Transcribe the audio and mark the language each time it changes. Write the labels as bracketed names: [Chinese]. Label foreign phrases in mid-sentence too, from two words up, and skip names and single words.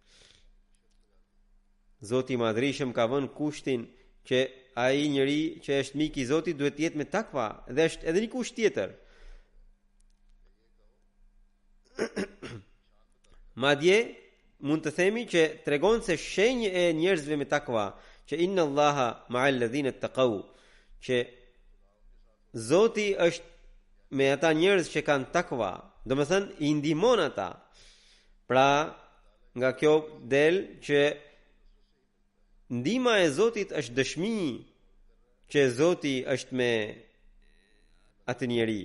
[Albanian] Zoti i Madhrishëm ka vënë kushtin që ai njeri që është mik i Zotit duhet të jetë me takva, dhe është edhe një kusht tjetër. Madje mund të themi që tregon se shenjë e njerëzve me takva, që [Arabic] إن الله مع الذين اتقوا, [Albanian] që Zoti është me ata njerëz që kanë takva, domethënë i ndihmon ata. Pra, nga kjo del që ndihma e Zotit është dëshmi që Zoti është me atë njeri.